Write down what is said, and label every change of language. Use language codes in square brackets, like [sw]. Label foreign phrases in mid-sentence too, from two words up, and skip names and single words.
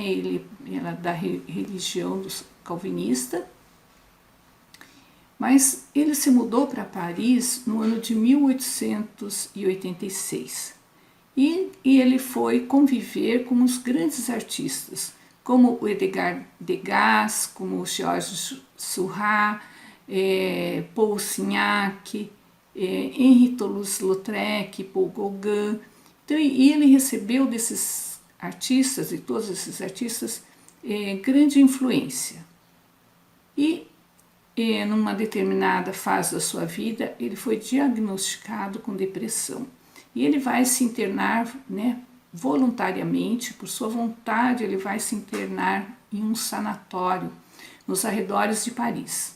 [pt] Ele era da religião dos calvinista, mas ele se mudou para Paris no ano de 1886 e ele foi conviver com os grandes artistas, como o Edgar Degas, como o Georges Seurat, Paul Signac, Henri Toulouse-Lautrec, Paul Gauguin. Então, e ele recebeu desses artistas, de todos esses artistas, grande influência. E numa determinada fase da sua vida, ele foi diagnosticado com depressão. E ele vai se internar, né, voluntariamente, por sua vontade, ele vai se internar em um sanatório nos arredores de Paris.